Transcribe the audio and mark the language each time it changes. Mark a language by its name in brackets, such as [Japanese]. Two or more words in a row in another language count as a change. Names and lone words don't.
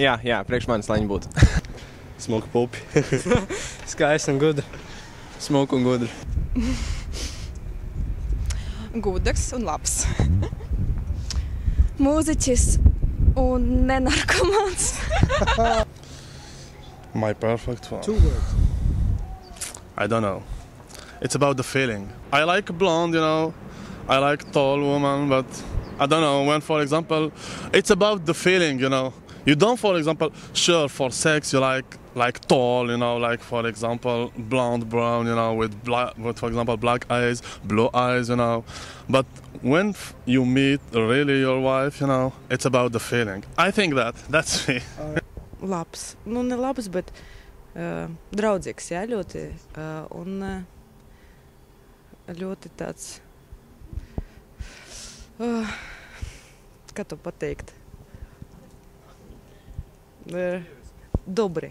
[Latvian] Jā, priekš manis, lai viņi būtu. Smuka pupi. Skaista un gudra. Smuka un gudra. Gudrs un labs. Mūziķis un nenarkomāns. [English] My perfect one. 2 words. I don't know. It's about the feeling. I like blonde, you know. I like tall woman, but I don't know, when, for example, it's about the feeling, you know. You don't, for example, sure, for sex, you like like tall, like for example, blonde, brown, with for example, black eyes, blue eyes, But when you meet really your wife, it's about the feeling. I think that's me. [Latvian] Labs. Nu, ne labs, bet draudzīgs, jā, ļoti. Un ļoti tāds, kā to pateikt, dobri.